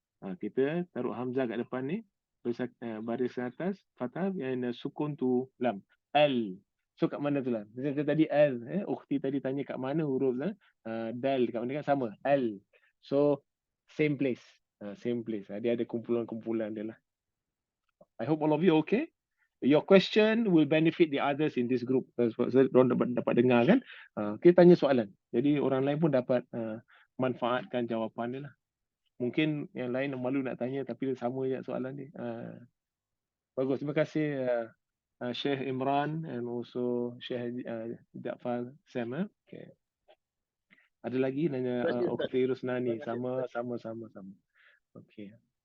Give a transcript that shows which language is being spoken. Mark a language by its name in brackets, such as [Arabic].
[Malay] Kita taruh hamzah kat depan ni, baris atas, fathah, and sukun tu lam. Al. So kat mana tu lah? Macam tadi al, ukhti tadi tanya kat mana huruf lah. Dal kat mana kan sama. Al. [English] So same place. Same place. [Malay] Dia ada kumpulan-kumpulan dia lah. [English] I hope all of you okay. Your question will benefit the others in this group. [Malay] Orang dapat dengar kan. Kita tanya soalan. Jadi orang lain pun dapat manfaatkan jawapan dia lah. Mungkin yang lain malu nak tanya tapi sama je soalan dia. Bagus. Terima kasih Sheikh Imran and also Sheikh Jafar Sam. Okay. Ada lagi nanya Ukhti Rusnani. Sama. Okay.